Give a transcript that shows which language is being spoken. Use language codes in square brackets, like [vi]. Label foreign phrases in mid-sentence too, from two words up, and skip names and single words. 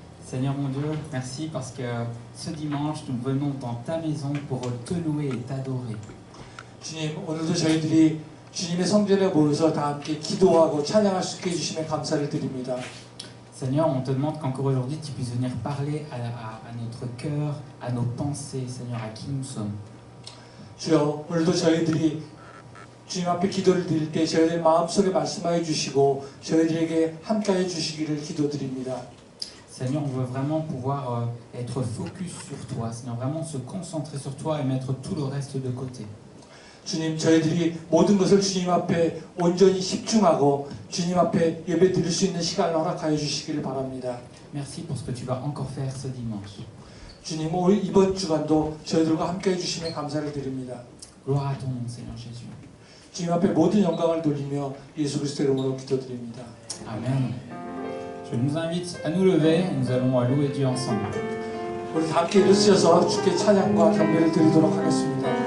[fr] Seigneur mon Dieu, merci parce que ce dimanche, nous venons dans ta maison pour te louer et t'adorer. [ko] 주님, 오늘도 저희들이 주님의 성전에 모여서 다 함께 기도하고 찬양할 수 있게 해주심에 감사를 드립니다. [fr] Seigneur, on te demande qu'encore aujourd'hui, tu puisses venir parler à notre cœur, à nos pensées, Seigneur, à qui nous sommes. [ko] 주여, 오늘도 저희들이 주님 앞에 기도를 드릴 때 저희들 마음속에 말씀하여 주시고 저희들에게 함께해 주시기를 기도드립니다. [fr] Seigneur, on veut vraiment pouvoir être focus sur toi, Seigneur, vraiment se concentrer sur toi et mettre tout le reste de côté. [ko] 주님, 저희들이 모든 것을 주님 앞에 온전히 집중하고 주님 앞에 예배 드릴 수 있는 시간을 허락하여 주시기를 바랍니다. [fr] Merci pour ce que tu vas encore faire ce dimanche. [ko] 주님, 이번 주간도 저희들과 함께해 주심에 감사를 드립니다. [fr] Gloire à ton nom, Seigneur Jésus. [ko] 주님 앞에 모든 영광을 돌리며 예수 그리스도 이름으로 기도드립니다. [fr] Amen. Je nous invite à nous lever, nous allons louer Dieu ensemble. [ko] 우리 다 함께 일어서서 주께 찬양과 경배를 드리도록 하겠습니다.